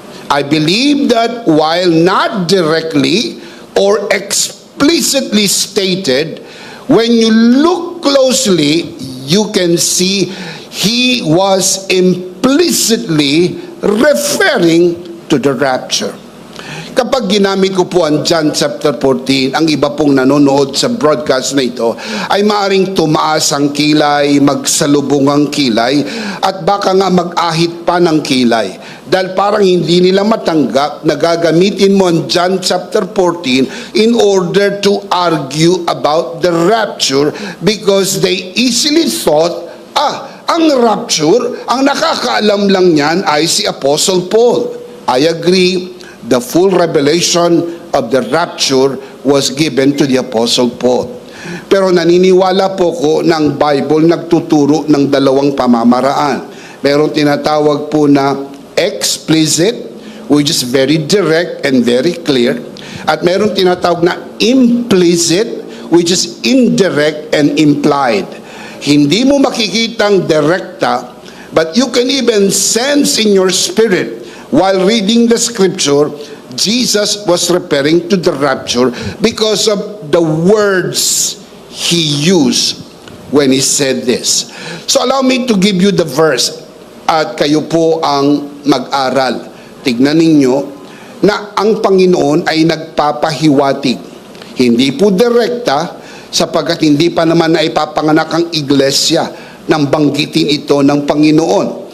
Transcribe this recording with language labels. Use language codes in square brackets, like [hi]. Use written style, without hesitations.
[en] I believe that while not directly or explicitly stated, when you look closely, you can see he was implicitly referring to the rapture. [tl] Kapag ginamit ko po ang John chapter 14, ang iba pong nanonood sa broadcast na ito ay maaring tumaas ang kilay, magsalubong ang kilay, at baka nga mag-ahit pa ng kilay. Dahil parang hindi nila matanggap na gagamitin mo ang John chapter 14 [en] in order to argue about the rapture because they easily thought, [tl] ang rapture, ang nakakaalam lang niyan ay si Apostle Paul. [en] I agree. The full revelation of the rapture was given to the Apostle Paul. [tl] Pero naniniwala po ko ng Bible nagtuturo ng 2 pamamaraan. Merong tinatawag po na explicit, [en] which is very direct and very clear. [tl] At merong tinatawag na implicit, [en] which is indirect and implied. [tl] Hindi mo makikitang direkta, [en] but you can even sense in your spirit while reading the scripture, Jesus was referring to the rapture because of the words he used when he said this. So allow me to give you the verse [tl] at kayo po ang mag-aral. Tignan ninyo na ang Panginoon ay nagpapahiwatig. Hindi po direkta sapagkat hindi pa naman na ipapanganak ang iglesia nang banggitin ito ng Panginoon.